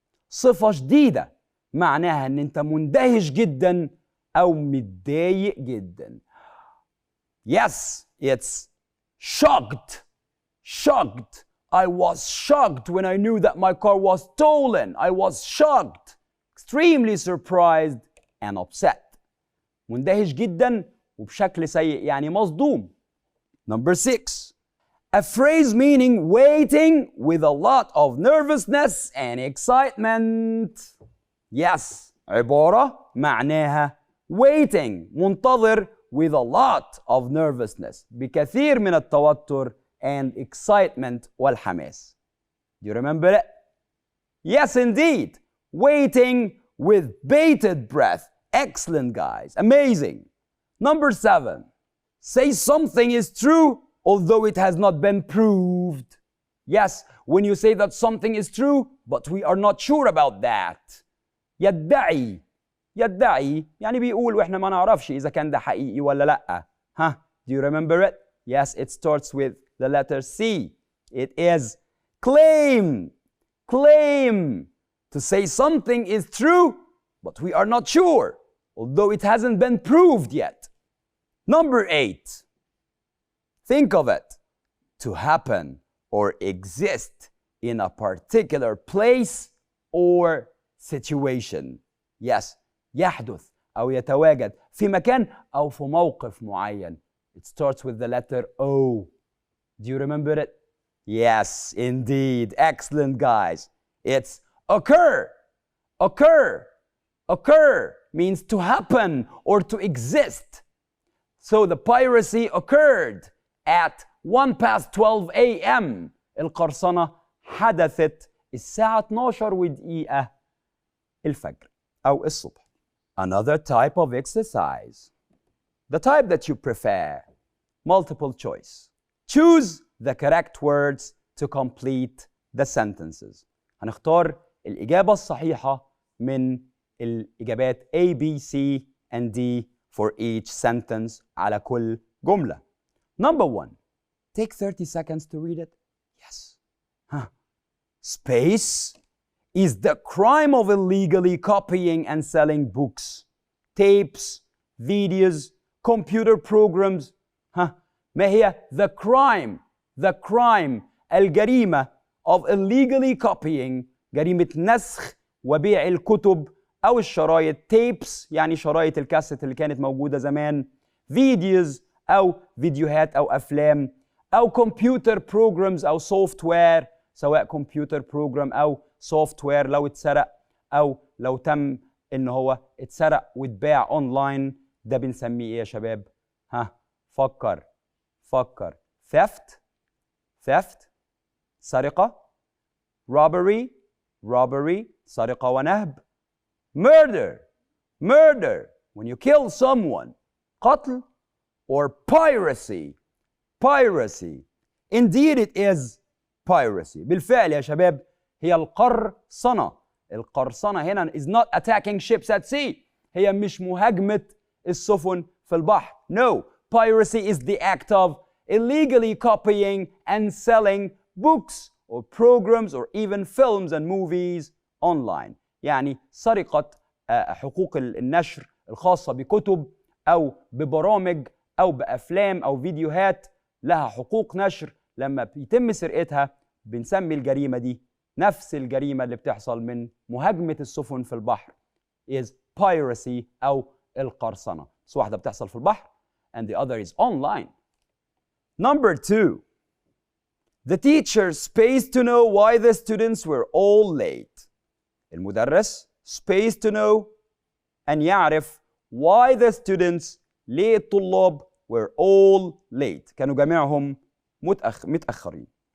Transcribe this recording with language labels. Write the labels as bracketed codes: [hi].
[ar] صفة شديدة معناها ان انت مندهش جدا او متضايق جدا. [en] Yes, it's shocked. Shocked. I was shocked when I knew that my car was stolen. I was shocked. Extremely surprised and upset. [ar] مندهش جدا وبشكل سيء يعني مصدوم. [en] Number 6. A phrase meaning waiting with a lot of nervousness and excitement. Yes. [ar] عبارة معناها waiting. [en] منتظر with a lot of nervousness. [ar] بكثير من التوتر [en] and excitement [ar] والحماس. [en] Do you remember it? Yes, indeed. Waiting with bated breath. Excellent, guys. Amazing. Number 7. Say something is true although it has not been proved. Yes, when you say that something is true, but we are not sure about that. [ar] يدعي. يدعي يعني بيقول واحنا ما نعرفش إذا كان ده حقيقي ولا لأ. [en] Do you remember it? Yes, it starts with the letter C. It is claim. Claim. To say something is true, but we are not sure, although it hasn't been proved yet. Number 8. Think of it. To happen or exist in a particular place or situation. Yes, [ar] يحدث أو يتواجد في مكان أو في موقف معين. [en] It starts with the letter O. Do you remember it? Yes, indeed. Excellent, guys. It's occur. Occur. Occur means to happen or to exist. So the piracy occurred at 1:12 a.m. [ar] القرصنة حدثت الساعة 12:01 الفجر أو الصبح. [en] Another type of exercise. The type that you prefer. Multiple choice. Choose the correct words to complete the sentences. [ar] هنختار الإجابة الصحيحة من الإجابات [en] A, B, C, and D for each sentence [ar] على كل جملة. [en] Number 1. Take 30 seconds to read it. Yes. Space is the crime of illegally copying and selling books, tapes, videos, computer programs. [ar] ما هي the crime الجريمة [en] of illegally copying، [ar] جريمة نسخ وبيع الكتب أو الشرايط tapes يعني شرايط الكاسيت اللي كانت موجودة زمان، videos أو فيديوهات أو أفلام، أو computer programs أو software سواء computer program أو software لو اتسرق أو لو تم إن هو اتسرق واتباع أونلاين، ده بنسميه إيه يا شباب؟ ها فكر [en] theft سرقة، robbery سرقة ونهب، murder when you kill someone قتل، or piracy indeed it is piracy. [ar] بالفعل يا شباب هي القرصنة هنا [en] is not attacking ships at sea، [ar] هي مش مهاجمة السفن في البحر. [en] No, piracy is the act of illegally copying and selling books or programs or even films and movies online. [ar] يعني سرقة حقوق النشر الخاصة بكتب أو ببرامج أو بأفلام أو فيديوهات لها حقوق نشر، لما بيتم سرقتها بنسمي الجريمة دي نفس الجريمة اللي بتحصل من مهاجمة السفن في البحر [en] is piracy [ar] أو القرصنة. بس واحدة بتحصل في البحر [en] and the other is online. Number 2, the teacher spaced to know why the students were all late. المدرس spaced to know أن يعرف why the students [ar] ليه الطلاب [en] were all late [ar] كانوا جميعهم متأخرين.